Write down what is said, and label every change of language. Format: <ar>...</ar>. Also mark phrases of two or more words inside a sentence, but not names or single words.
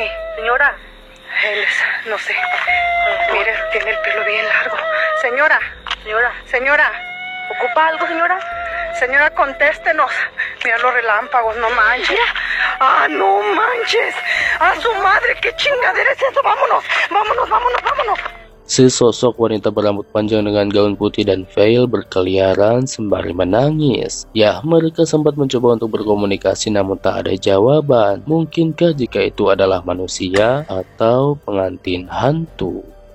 <es>Señora. Él es, no sé. Mire, tiene el pelo bien largo. Señora. ¿Ocupa algo, señora? Señora, contéstenos. Mira los relámpagos, no manches. Ah, no manches. A su madre, qué chingadera es eso. Vámonos.</es> <id>Sesosok wanita berambut panjang dengan gaun putih dan veil berkeliaran sembari menangis. Ya, mereka sempat mencoba untuk berkomunikasi namun tak ada jawaban. Mungkinkah jika itu adalah manusia atau pengantin hantu?</id>